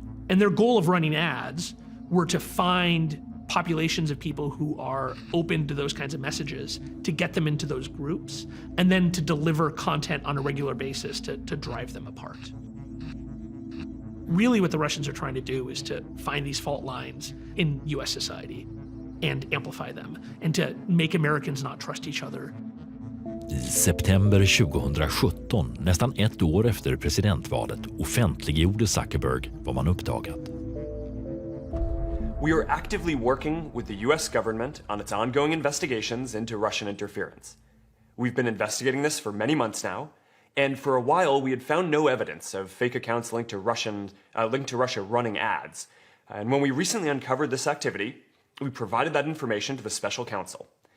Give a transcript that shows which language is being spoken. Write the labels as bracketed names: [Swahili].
[English] And their goal of running ads were to find populations of people who are open to those kinds of messages, to get them into those groups, and then to deliver content on a regular basis to drive them apart. Really what the Russians are trying to do is to find these fault lines in US society and amplify them, and to make Americans not trust each other. [Swedish] I september 2017, nästan ett år efter presidentvalet, offentliggjorde Zuckerberg vad man uppdagat. [English] We are actively working with the US government on its ongoing investigations into Russian interference. We've been investigating this for many months now, and for a while we had found no evidence of fake accounts linked to Russia running ads. And when we recently uncovered this activity, we provided that information to the special counsel.